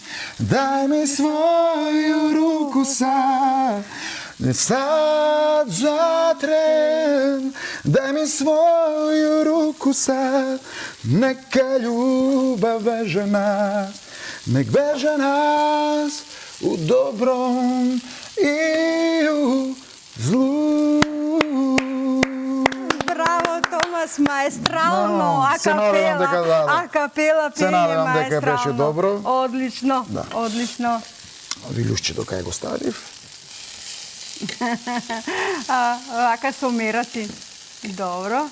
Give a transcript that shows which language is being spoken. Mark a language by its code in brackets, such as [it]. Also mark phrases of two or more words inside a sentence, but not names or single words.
[sr] Daj mi svoju ruku sad, sad zatrem. Daj mi svoju ruku sad, neka ljubav veže nas. Nek veže nas u dobrom i u zlu. [mk] Браво, Томас, маестрално, акапела пење, надевам дека беше добро. Одлично, одлично. Вилушчето кај го ставив. Вака со мераци. Добро.